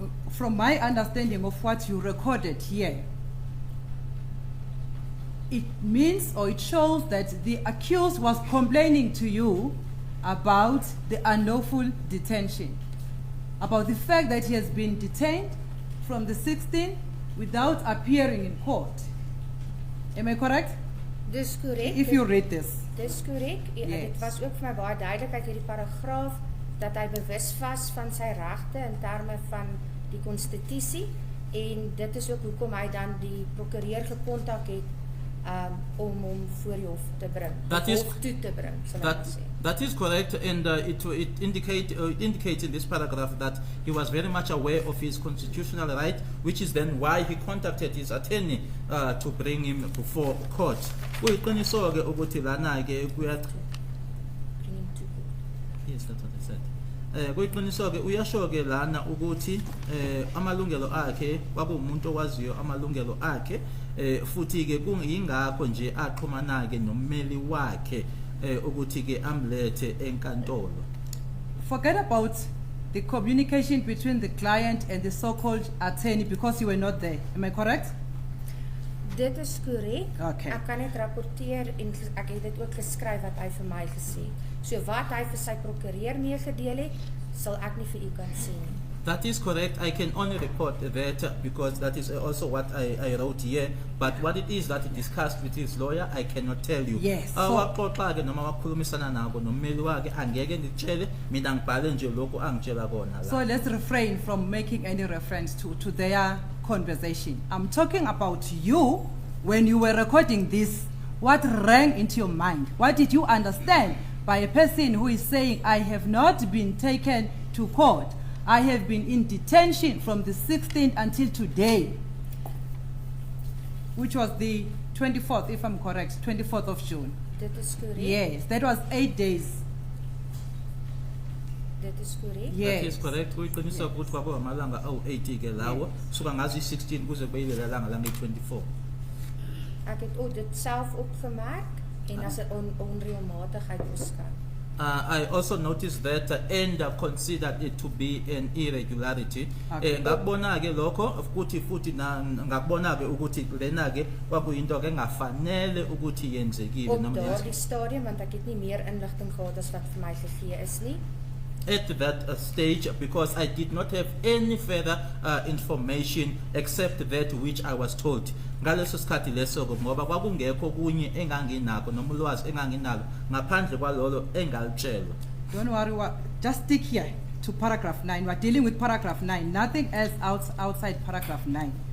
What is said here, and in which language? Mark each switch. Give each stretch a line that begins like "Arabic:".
English: From my understanding of what you recorded here, it means or it shows that the accused was complaining to you about the unlawful detention, about the fact that he has been detained from the 16th without appearing in court. Am I correct?
Afrikaans: Dis korrek.
English: If you read this.
Afrikaans: Dis korrek.
English: Yes.
Afrikaans: Dit was ook vir my baie duidelik uit hierdie paragraaf dat hy bewus was van sy regte in terme van die konstitusie en dit is ook hoekom hy dan die prokureur gekontak het om hom voor die hof te bring. Hof toe te bring, sal ek maar sê.
English: That is correct, and it indicates in this paragraph that he was very much aware of his constitutional right, which is then why he contacted his attorney to bring him before court.
Zulu: Kuyiqiniso ke ukuthi lana ke
English: Bring him to court. Yes, that's what I said.
Zulu: Kuyiqiniso ke uyasho ke lana ukuthi amalungelo akhe kwakuumuntu owaziyo amalungelo akhe futhi ke kungingakho nje aqhumana ke nommeli wakhe ukuthi ke amlethe enkantolo.
English: Forget about the communication between the client and the so-called attorney because you were not there. Am I correct?
Afrikaans: Dit is korrek.
English: Okay.
Afrikaans: Ek kan net rapporteer en ek het dit ook geskryf wat hy vir my gesê het. So wat hy vir sy prokureur meegedeel het, sal ek nie vir u kan sê nie.
English: That is correct. I can only report that because that is also what I wrote here. But what it is that he discussed with his lawyer, I cannot tell you. Yes.
Zulu: Waxoxa ke noma wakhulumisana nako nommeli wakhe angeke ngitshele mina ngibhale nje lokho angitshela kona la.
English: So let's refrain from making any reference to their conversation. I'm talking about you when you were recording this. What rang into your mind? What did you understand by a person who is saying, I have not been taken to court. I have been in detention from the 16th until today, which was the 24th, if I'm correct, 24th of June.
Afrikaans: Dit is korrek.
English: Yes, that was 8 days.
Afrikaans: Dit is korrek.
English: Yes. That is correct.
Zulu: Kuyiqiniso ukuthi kwakuwamalanga awu-80 ke lawo suka ngazi 16 kuze kube lelanga langa 24.
Afrikaans: Ek het ook dit self opgemerk en as 'n onreëlmatigheid beskou.
English: I also noticed that and considered it to be an irregularity. Okay.
Zulu: Ngakubona ke lokho futhi ngakubona ke ukuthi lena ke kwakuyinto ke engafanele ukuthi yenzekile
Afrikaans: Op
Zulu: noma
Afrikaans: daardie stadium want ek het nie meer inligting gehad as wat vir my gegee is nie.
English: at that stage, because I did not have any further information except that which I was told.
Zulu: Ngaleso sikhathi leso ngoba kwakungekho kunye enganginakho noma ulwazi enganginalo ngaphandle kwalolo engalitshelwa.
English: Don't worry, just stick here to paragraph 9. We're dealing with paragraph 9, nothing else outside paragraph 9.